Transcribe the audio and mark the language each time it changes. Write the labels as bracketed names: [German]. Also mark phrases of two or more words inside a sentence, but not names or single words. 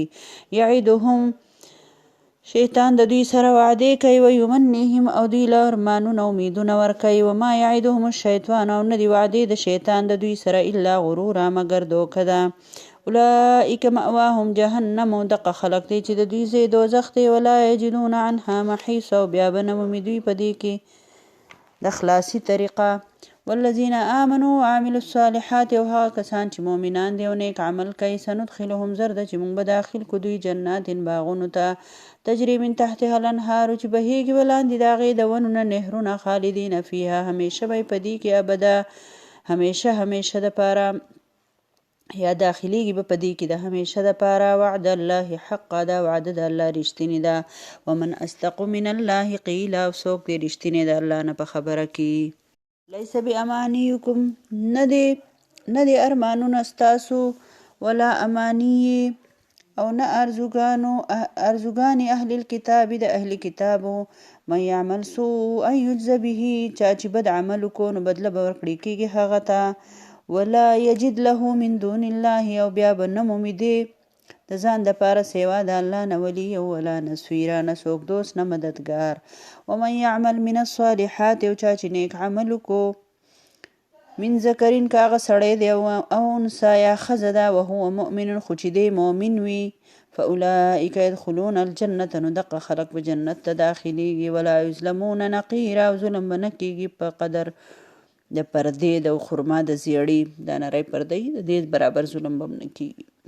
[Arabic] یعدهم شیطان [Pashto] د دوی سره وعدې کوي، [Arabic] و یمنیهم [Pashto] او دوی له ارمانونه امیدونه ورکوي، [Arabic] وما یعدهم الشیطان [Pashto] او نه دي وعدې د شیطان د دوی سره [Arabic] الا غرورا [Pashto] مگر دوکه ده. [Arabic] اولئک مأواهم جهنم، [Pashto] دغه خلق دی چې د دوی ځای دوزخ دی، [Arabic] ولا یجدون عنها محیصا [Pashto] او بیا به نه مومي دوی په دې کې د خلاصي طریقه. [Arabic] والذین آمنوا وعملوا الصالحات، [Pashto] او هغه کسان چې مؤمنان دي او نیک عمل کوي، سندخلهم زر ده چې موږ به داخل کو دوی جنات باغونو ته، [Arabic] تجری من تحتها الانهار [Pashto] چې بهیږي ولاندې د هغې د ونو نه نهرونه، [Arabic] خالدین فیها [Pashto] همیشه به په دې کې ابدا همیشه دپاره، یا داخلیږي به په دې کې د همیشه دپاره. [Arabic] وعد الله حقا، [Pashto] دا وعده د الله رښتینې ده. [Arabic] ومن اصدق من الله قیلا، [Pashto] او څوک دی رښتینی د الله نه په خبره کې. [Arabic] لیس بامانیکم، [Pashto] نه دی ارمانونه ستاسو، [Arabic] ولا امانی [Pashto] او نه ارزوګانې [Arabic] اهل الکتاب [Pashto] د اهل کتابو، [Arabic] من یعمل سوءا یجز به، [Pashto] چا چې بد عمل وکړو نو بدله به ورکړی کېږي هغه ته، [Arabic] ولا یجد له من دون الله [Pashto] او بیا به نه مومي دی د ځان دپاره سیوا د الله نه [Arabic] ولی ولا نصیرا، [Pashto] نه څوک دوست نه مددګار. [Arabic] ومن یعمل من الصالحات، [Pashto] او چا چې نیک عمل وکړو، [Arabic] من ذکرین [Pashto] که هغه سړی دی او انثی یا ښځه ده، [Arabic] وهو مؤمن [Pashto] خو چې دی مؤمن وي، [Arabic] فاولئک یدخلون الجنة [Pashto] نو دغه خلق به جنت ته داخلیږي، [Arabic] ولا یظلمون نقیرا [Pashto] او ظلم به نه کېږي په قدر د پردې د خرما د زیړې دا نری پردې د دې برابر ظلم به نه کېږي.